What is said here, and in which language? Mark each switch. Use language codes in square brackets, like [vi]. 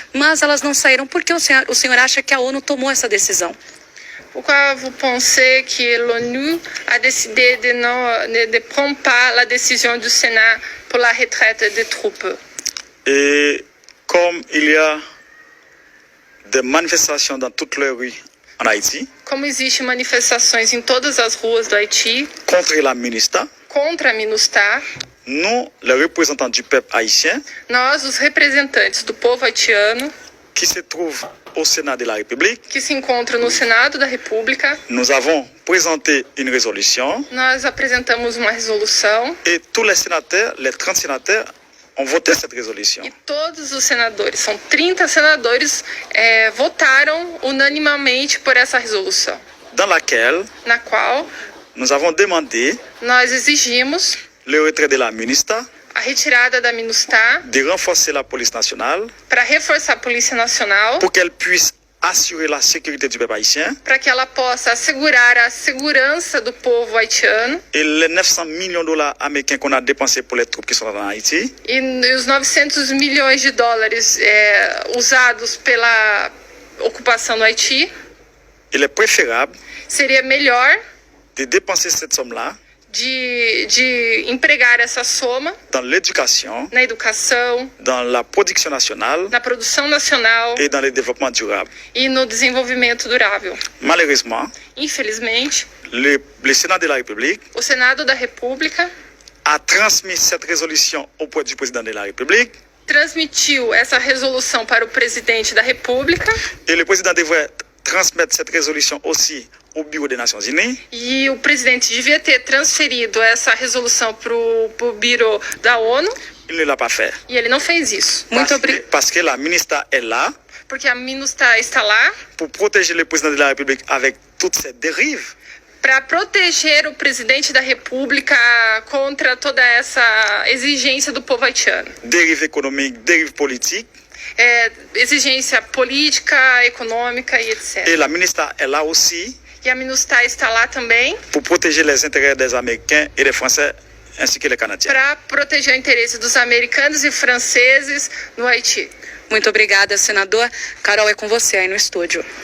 [pt] Mas elas não saíram porque o senhor acha que a ONU tomou essa decisão. [fr] Pourquoi vous pensez que l'ONU a décidé de ne prendre pas la décision du Sénat pour la retraite des troupes? Et comme il y a des manifestations dans toutes les rues en Haïti [pt] Como existem manifestações em todas as ruas do Haiti [fr] contre la MINUSTAH, [pt] contra a MINUSTAH, [fr] nous, les représentants du peuple haïtien, [pt] nós, os representantes do povo haitiano, [fr] qui se trouvent au Sénat de la République, [pt] que se encontram no Senado da República, [fr] nous avons présenté une résolution [pt] nós apresentamos uma resolução [fr] et tous les sénateurs, les 30 sénateurs, ont voté cette résolution. [pt] e todos os senadores, são 30 senadores, votaram unanimamente por essa resolução, [fr] Dans laquelle [pt] na qual [fr] nous avons demandé [pt] nós exigimos [fr] le retrait de la MINUSTAH, [pt] a retirada da MINUSTAH [fr] de renforcer la police nationale [pt] para reforçar a Polícia Nacional, [fr] pour qu'elle puisse assurer la sécurité du peuple haïtien [pt] para que ela possa assegurar a segurança do povo haitiano [fr] et les 900 millions de dollars américains qu'on a dépensés pour les troupes qui sont en Haïti, [pt] e os 900 milhões de dólares usados pela ocupação do Haiti, [fr] il est préférable [pt] seria melhor [fr] de dépenser cette somme-là [pt] de empregar essa soma [fr] dans l'éducation, [pt] na educação, [fr] dans la production nationale [pt] na produção nacional [fr] et dans le développement durable. [pt] e no desenvolvimento durável. [fr] Malheureusement, [pt] Infelizmente, [fr] le Sénat de la République [pt] o Senado da República [fr] a transmis cette résolution auprès du président de la République [pt] transmitiu essa resolução para o presidente da República [fr] et le président devrait transmettre cette résolution aussi au Bureau des Nations Unies. [pt] e o presidente devia ter transferido essa resolução para o Bureau da ONU [fr] Il ne l'a pas fait. [pt] e ele não fez isso. [fr] Parce que la ministre est là [pt] Porque a MINUSTAH está lá [fr] pour protéger le président de la République avec toutes ces dérives. [pt] para proteger o presidente da República contra toda essa exigência do povo haitiano. [fr] Dérives économiques, dérives politiques. [pt] Exigência política, econômica e etc. [fr] Et la ministre est là aussi [pt] E a MINUSTAH está lá também [fr] pour protéger les intérêts des Américains et des Français ainsi que les Canadiens. [pt] para proteger o interesse dos americanos e franceses no Haiti. Muito obrigada, senador. Carol, é com você aí no estúdio.